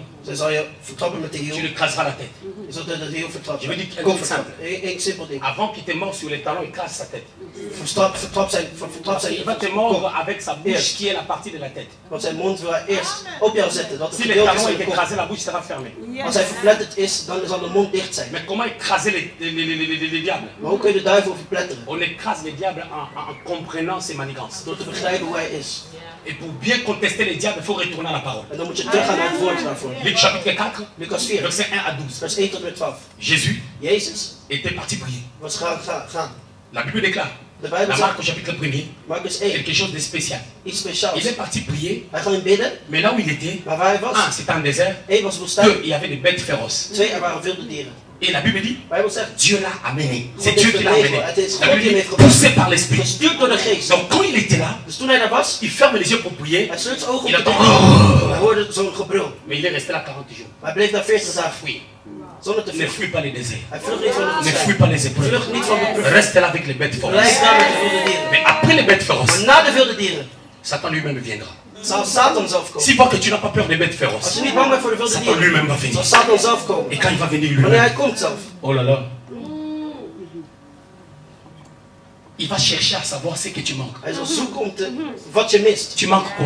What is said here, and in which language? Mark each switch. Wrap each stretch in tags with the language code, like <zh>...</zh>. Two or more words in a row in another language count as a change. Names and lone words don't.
<nl>Zij zal je vertrappen met de</nl> <fr>tu</fr> <nl>hiel.</nl> <fr>lui écraseras la tête.</fr> <nl>Je zult de hiel vertrappen.</nl> <fr>Je veux dire,</fr> <nl>Kom</nl> <fr>quelque</fr> <nl>vertrappen. Eén simpel ding.</nl> <fr>Avant qu'il te morde sur les talons, écrase sa tête.</fr> <nl>Vertrap zijn</nl> <fr>Il va te mordre avec sa bouche qui est la partie de la tête.</fr> <nl>Want zijn mond wil hij eerst op jou zetten. Dat het</nl> <fr>Si les</fr> <nl>gedeelte is</nl> <fr>talons</fr> <nl>van</nl> <fr>est</fr> <nl>je kop.</nl> <fr>écrasé, la bouche sera fermée.</fr> <nl>Als hij verpletterd is, dan zal de mond dicht zijn.</nl> <fr>Mais comment écraser les diables?</fr> <nl>Maar hoe kun je de duivel verpletteren?</nl> <fr>On écrase les diables en comprenant ses manigances.</fr> <nl>Door te begrijpen hoe hij is.</nl> <fr>Et pour bien contester les diables, il faut retourner à la parole.</fr> <nl>En dan moet je teruggaan naar het woord daarvoor.</nl> <fr>Luc chapitre 4,</fr> <nl>Lucas 4,</nl> <fr>verset 1 à 12.</fr> <nl>vers 1 tot en met 12.</nl> <fr>Jésus</fr> <nl>Jezus</nl> <fr>était parti prier.</fr> <nl>was gaan.</nl> <fr>La Bible déclare,</fr> <nl>De Bijbel</nl> <fr>la Marc au</fr> <nl>zegt,</nl> <fr>chapitre 1er,</fr> <nl>Marcus 1,</nl> <fr>quelque chose de spécial.</fr> <nl>iets speciaals.</nl> <fr>Il est parti prier,</fr> <nl>Hij ging bidden,</nl> <fr>mais là où il était,</fr> <nl>maar waar hij was,</nl> <fr>c'était un désert,</fr> <nl>1 was woestijn,</nl> <fr>deux, il y avait des bêtes féroces.</fr> <nl>2 er waren wilde dieren.</nl> <fr>Et la Bible dit,</fr> <nl>De Bijbel zegt,</nl> <fr>Dieu l'a amené. C'est</fr> <nl>God</nl> <fr>Dieu</fr> <nl>heeft</nl> <fr>qui l'a</fr> <nl>hem</nl> <fr>amené.</fr> <nl>meegebracht. Het is</nl> <fr>La</fr> <nl>God</nl> <fr>Bible</fr> <nl>die hem</nl> <fr>dit,</fr> <nl>heeft gebracht.</nl> <fr>poussé par l'Esprit.</fr> <nl>Gestuurd door de geest.</nl> <fr>Donc quand il était là,</fr> <nl>Dus toen hij daar was,</nl> <fr>il ferme les yeux pour prier,</fr> <nl>hij sloot zijn ogen om</nl> <fr>il</fr> <nl>te</nl> <fr>attend.</fr> <nl>bidden. Hij hoorde zo'n gebrul.</nl> <fr>Mais il est resté là 40 jours.</fr> <nl>Maar hij bleef daar 40 dagen</nl> <fr>Oui.</fr> <nl>zonder te</nl> <fr>Ne</fr> <nl>vluchten.</nl> <fr>fuis pas les déserts.</fr> <nl>Hij vlucht niet van de</nl> <fr>Ne fuis</fr> <nl>woestijn.</nl> <fr>pas les épreuves.</fr> <nl>Vlucht niet van de proef.</nl> <fr>Reste là avec les bêtes</fr> <nl>Blijf</nl> <fr>féroces.</fr> <nl>daar met de wilde dieren.</nl> <fr>Mais après les bêtes</fr> <nl>Maar</nl> <fr>féroces,</fr> <nl>na de wilde dieren</nl> <fr>Satan lui-même viendra. S'il voit que tu n'as pas peur des bêtes féroces, Satan lui-même va venir. Et quand il va venir lui-même, oh là là, il va chercher à savoir ce que tu manques. Tu manques quoi?</fr>